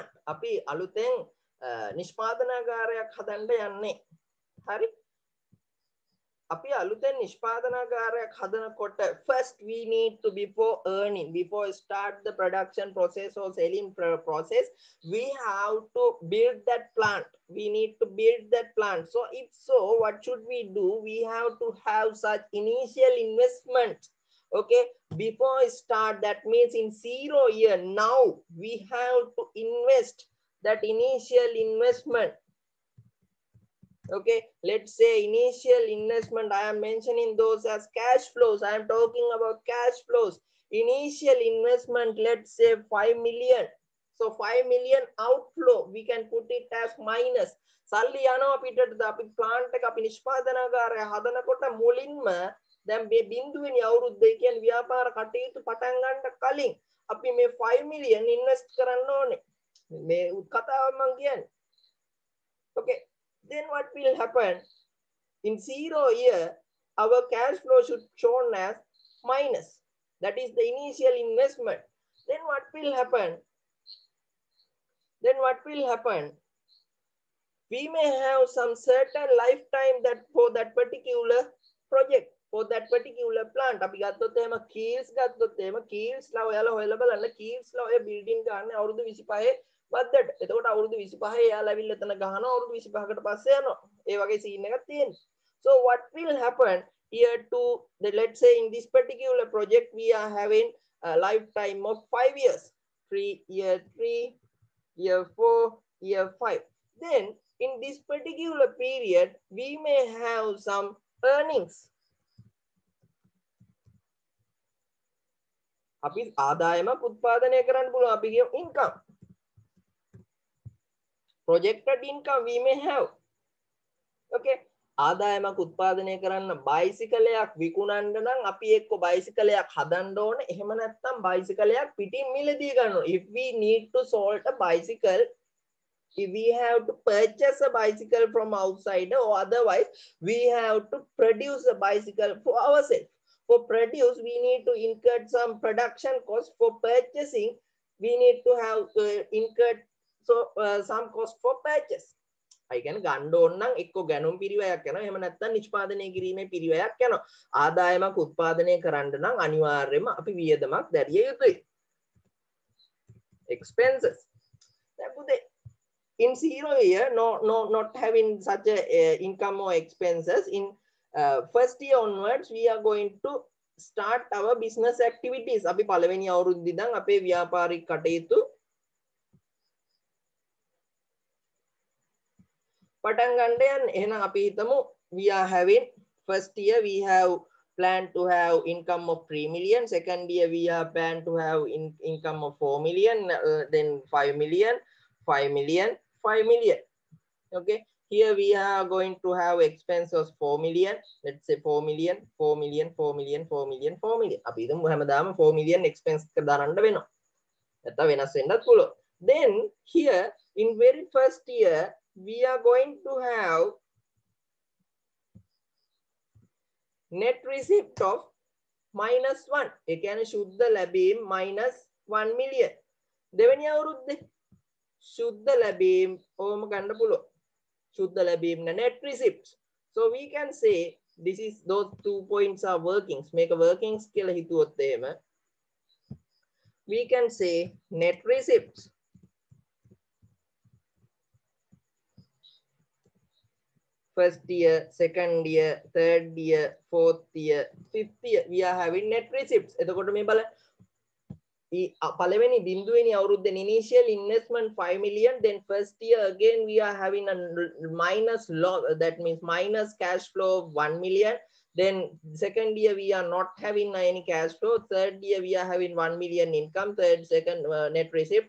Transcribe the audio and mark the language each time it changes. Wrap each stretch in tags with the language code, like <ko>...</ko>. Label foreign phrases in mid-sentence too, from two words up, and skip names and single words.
<si>අපි අලුතෙන් නිෂ්පාදනාගාරයක් හදන්න යන්නේ. හරි? අපි අලුතෙන් නිෂ්පාදනාගාරයක් හදනකොට</si> <en>first we need to, before start the production process or selling process, we have to build that plant. We need to build that plant. So if so, what should we do? We have to have such initial investment. Okay, before start, that means in 0 year, now we have to invest that initial investment. Okay, let's say initial investment, I am mentioning those as cash flows. I am talking about cash flows. Initial investment, let's say 5 million. So 5 million outflow, we can put it as minus.</en> <si>සල්ලි යනවා පිටට අපි plant එක අපි නිෂ්පාදනාගාරය හදනකොට මුලින්ම දැන් මේ බිඳුවෙනි අවුරුද්දේ කියන්නේ ව්‍යාපාර කටයුතු පටන් ගන්න කලින් අපි මේ</si> <en>5 million invest</en> <si>කරන්න ඕනේ. මේ කතාව මම කියන්නේ.</si> <en>Okay. Then what will happen? In 0 year, our cash flow should shown as minus. That is the initial investment. Then what will happen? We may have some certain lifetime that for that particular project, for that particular plant.</en> <si>අපි ගත්තොත් එහෙම keels ගත්තොත් එහෙම keels ලා ඔයාලා හොයලා බලන්න keels ලා ඔය building ගන්න අවුරුදු 25 වද්දට. එතකොට අවුරුදු 25 එයාලා ඇවිල්ලා එතන ගහනවා අවුරුදු 25කට පස්සේ යනවා. ඒ වගේ scene එකක් තියෙනවා.</si> <en>So what will happen here to the, let's say in this particular project we are having a lifetime of 5 years. Year 3, year 4, year 5. Then in this particular period we may have some earnings.</en> <si>අපි ආදායමක් උත්පාදනය කරන්න පුළුවන්. අපි කියමු income.</si> <en>Projected income we may have.</en> <si>Okay, ආදායමක් උත්පාදනය කරන්න බයිසිකලයක් විකුණන්න නම් අපි එක්ක බයිසිකලයක් හදන්න ඕනේ. එහෙම නැත්නම් බයිසිකලයක් පිටින් මිලදී ගන්න ඕනේ.</si> <en>If we need to sold a bicycle, if we have to purchase a bicycle from outside, or otherwise we have to produce a bicycle for ourselves. For produce, we need to incur some production cost. For purchasing, we need to have incurred some cost for purchase. I can</en> <si>ගන්න ඕන නම් එක්ක ගැනුම් පිරිවැයක් යනවා. එහෙම නැත්නම් නිෂ්පාදනය කිරීමේ පිරිවැයක් යනවා. ආදායමක් උත්පාදනය කරන්න නම් අනිවාර්යයෙන්ම අපි වියදමක් දැරිය යුතුයි.</si> <en>Expenses. In 0 year, not having such a income or expenses. In first year onwards, we are going to start our business activities.</en> <si>අපි පළවෙනි අවුරුද්දේ ඉඳන් අපේ ව්‍යාපාරික කටයුතු පටන් ගන්න යන්නේ. එහෙනම් අපි හිතමු</si> <en>we are having first year we have planned to have income of 3 million. Second year we are planned to have income of 4 million, then 5 million, 5 million, 5 million. Okay, here we are going to have expenses 4 million. Let's say 4 million, 4 million, 4 million, 4 million, 4 million.</en> <si>අපි හිතමු හැමදාම</si> <en>4 million expense</en> <si>එක දාන්න වෙනවා. නැත්නම් වෙනස් වෙන්නත් පුළුවන්.</si> <en>Then here in very first year we are going to have net receipt of -1.</en> <si>ඒ කියන්නේ සුද්ධ ලැබීම් -1 million. දෙවෙනි අවුරුද්දේ සුද්ධ ලැබීම් ඕම ගන්න පුළුවන්. සුද්ධ ලැබීම්</si> <en>net receipts. So we can say this is those 2 points are workings. Make a workings</en> <si>කියලා හිතුවොත් එහෙම</si> <en>we can say net receipts. First year, second year, third year, fourth year, fifth year, we are having net receipts.</en> <si>එතකොට මේ බලන්න පළවෙනි බිඳුවෙනි අවුරුද්දේ</si> <en>initial investment 5 million, then first year again we are having a minus loss, that means minus cash flow of 1 million. Then second year we are not having any cash flow. Third year we are having 1 million income. Second net receipts.</en>